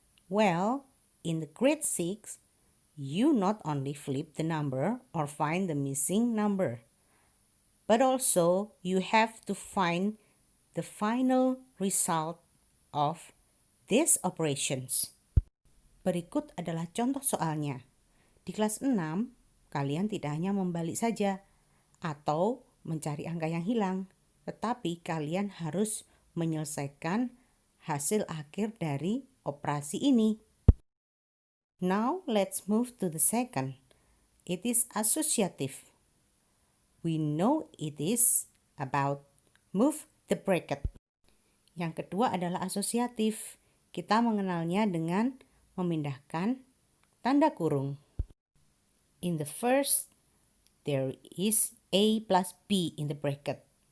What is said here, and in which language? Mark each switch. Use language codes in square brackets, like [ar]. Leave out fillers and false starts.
[en] Well, in the grade 6, you not only flip the number or find the missing number, but also you have to find the final result of these operations. [id] Berikut adalah contoh soalnya. Di kelas 6, kalian tidak hanya membalik saja atau mencari angka yang hilang, tetapi kalian harus menyelesaikan hasil akhir dari operasi ini. [en] Now, let's move to the second. It is associative. We know it is about move the bracket. [id] Yang kedua adalah asosiatif. Kita mengenalnya dengan memindahkan tanda kurung. [en] In the first, there is A plus B in the bracket.